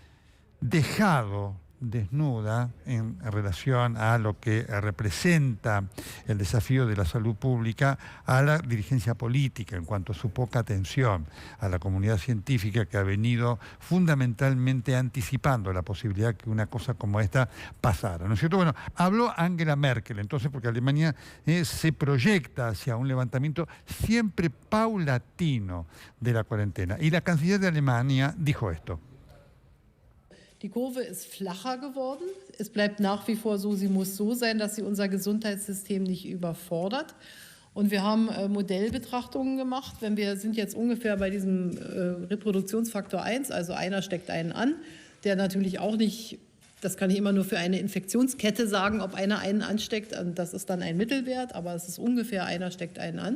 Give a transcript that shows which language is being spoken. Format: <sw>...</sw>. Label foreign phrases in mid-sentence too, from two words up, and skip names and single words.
<es>dejado desnuda en relación a lo que representa el desafío de la salud pública a la dirigencia política en cuanto a su poca atención a la comunidad científica, que ha venido fundamentalmente anticipando la posibilidad que una cosa como esta pasara, ¿no es cierto? Bueno, habló Angela Merkel entonces, porque Alemania se proyecta hacia un levantamiento siempre paulatino de la cuarentena, y la canciller de Alemania dijo esto.</es> <de>Die Kurve ist flacher geworden. Es bleibt nach wie vor so, sie muss so sein, dass sie unser Gesundheitssystem nicht überfordert. Und wir haben Modellbetrachtungen gemacht. Wir sind jetzt ungefähr bei diesem Reproduktionsfaktor 1, also einer steckt einen an, der natürlich auch nicht, das kann ich immer nur für eine Infektionskette sagen, ob einer einen ansteckt, das ist dann ein Mittelwert, aber es ist ungefähr einer steckt einen an.</de>